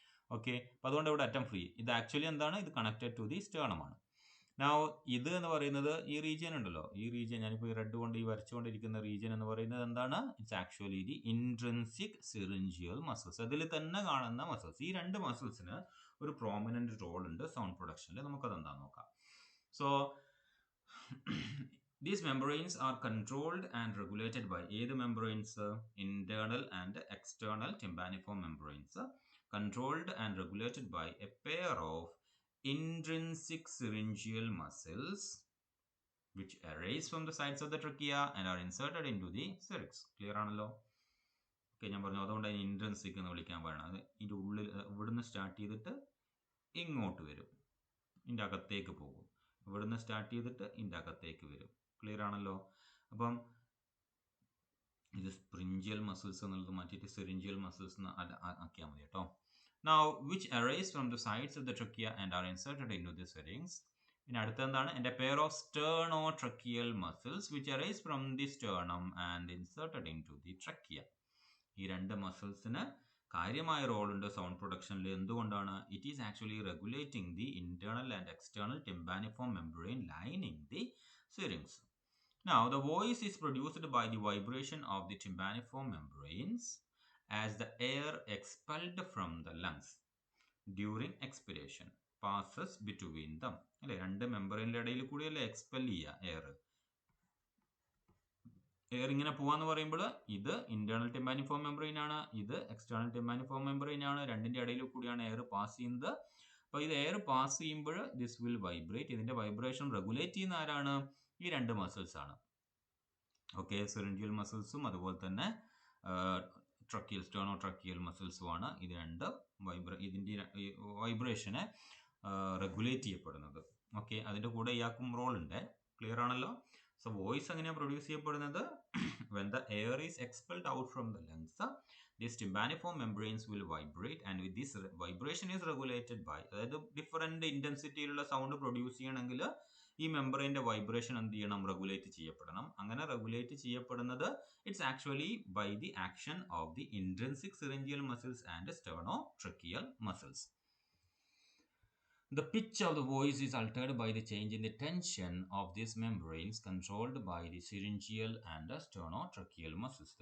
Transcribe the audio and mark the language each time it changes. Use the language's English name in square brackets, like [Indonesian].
[Malayalam] Okay, അപ്പോൾ അതുകൊണ്ട് ഇവിടെ അറ്റം ഫ്രീ. ഇത് ആക്ച്വലി എന്താണ്? ഇത് [English] connected to the [Malayalam] സ്റ്റേർണമാണ്. നൗ ഇത് എന്ന് പറയുന്നത് ഈ റീജിയൻ ഉണ്ടല്ലോ, ഈ റീജിയൻ ഞാനിപ്പോൾ ഈ റെഡ് കൊണ്ട് ഈ വരച്ചുകൊണ്ടിരിക്കുന്ന റീജിയൻ എന്ന് പറയുന്നത് എന്താണ്? [English] It's actually the intrinsic syringeal muscles. [Malayalam] അതിൽ തന്നെ കാണുന്ന മസിൽസ്. ഈ രണ്ട് മസിൽസിന് ഒരു പ്രോമിനന്റ് റോൾ ഉണ്ട് സൗണ്ട് പ്രൊഡക്ഷനിൽ. നമുക്കത് എന്താണെന്ന് നോക്കാം. [English] so these membranes are controlled and regulated by [Malayalam] ഏത് membranes? [English] internal and external tympaniform membranes, controlled and regulated by a pair of intrinsic syringeal muscles which arise from the sides of the trachea and are inserted into the syrinx. [Malayalam] Clear ആണല്ലോ? Okay, ഞാൻ പറഞ്ഞു അതുകൊണ്ട് അതിന് intrinsic എന്ന് വിളിക്കാൻ പറയുന്നത്. ഇതിൻ്റെ ഉള്ളിൽ ഇവിടുന്ന് സ്റ്റാർട്ട് ചെയ്തിട്ട് ഇങ്ങോട്ട് വരും, ഇതിൻ്റെ അകത്തേക്ക് പോകും. ഇവിടുന്ന് സ്റ്റാർട്ട് ചെയ്തിട്ട് ഇതിൻ്റെ അകത്തേക്ക് വരും. ക്ലിയർ ആണല്ലോ? അപ്പം ഇത് സ്പ്രിഞ്ചിയൽ മസിൽസ് എന്നുള്ളത് മാറ്റിയിട്ട് സിറിഞ്ചിയൽ മസിൽസ് ആക്കിയാൽ മതി കേട്ടോ. [English] Now which arise from the sides of the trachea and are inserted into the syrinx. [Malayalam] പിന്നെ അടുത്ത എന്താണ്? [English] And a pair of sternotracheal muscles which arise from the sternum and inserted into the trachea. [Malayalam] ഈ രണ്ട് മസിൽസിന് കാര്യമായ role ഉണ്ട് sound പ്രൊഡക്ഷനിൽ. എന്തുകൊണ്ടാണ്? [English] It is actually regulating the internal and external tympaniform membrane lining the syrinx. Now the voice is produced by the vibration of the tympaniform membranes as the air expelled from the lungs during expiration passes between them. [Malayalam] അല്ലെ, രണ്ട് മെമ്പറിൻ്റെ ഇടയിൽ കൂടിയല്ലേ expel ചെയ്യുക air. Air ഇങ്ങനെ പോവാന്ന് പറയുമ്പോൾ ഇത് internal ടിമ്പാനിഫോം membrane ആണ്, ഇത് എക്സ്റ്റേണൽ ടിമ്പാനിഫോം മെംബ്രെയിൻ ആണ്. രണ്ടിൻ്റെ ഇടയിൽ കൂടിയാണ് എയർ പാസ് ചെയ്യുന്നത്. അപ്പോൾ ഇത് എയർ പാസ് ചെയ്യുമ്പോൾ [English] This will vibrate. [Malayalam] ഇതിൻ്റെ വൈബ്രേഷൻ റെഗുലേറ്റ് ചെയ്യുന്ന ആരാണ്? ഈ രണ്ട് മസിൽസ് ആണ്. ഓക്കെ, സിറിഞ്ചിയൽ മസിൽസും അതുപോലെ തന്നെ ട്രക്കിയൽ സ്റ്റേണോട്രക്കിയൽ മസിൽസുമാണ് ഇത് രണ്ട് ഇതിൻ്റെ വൈബ്രേഷനെ റെഗുലേറ്റ് ചെയ്യപ്പെടുന്നത്. ഓക്കെ, അതിൻ്റെ കൂടെ ഇയാൾക്കും റോൾ ഉണ്ട്. ക്ലിയർ ആണല്ലോ? സോ വോയിസ് എങ്ങനെയാണ് പ്രൊഡ്യൂസ് ചെയ്യപ്പെടുന്നത്? [English] when the air is expelled out from the lungs, these tympaniform membranes will vibrate and with this vibration is regulated by, [Malayalam] അതായത് ഡിഫറെൻ്റ് ഇൻറ്റൻസിറ്റിയിലുള്ള സൗണ്ട് പ്രൊഡ്യൂസ് ചെയ്യണമെങ്കിൽ ഈ മെമ്പറിൻ്റെ വൈബ്രേഷൻ എന്ത് ചെയ്യണം? റെഗുലേറ്റ് ചെയ്യപ്പെടണം. അങ്ങനെ റെഗുലേറ്റ് ചെയ്യപ്പെടുന്നത് [English] It's actually by the action of the intrinsic syringeal muscles and sternotracheal muscles. The pitch of the voice is altered by the change in the tension of these membranes controlled by the syringeal and sternotracheal muscles.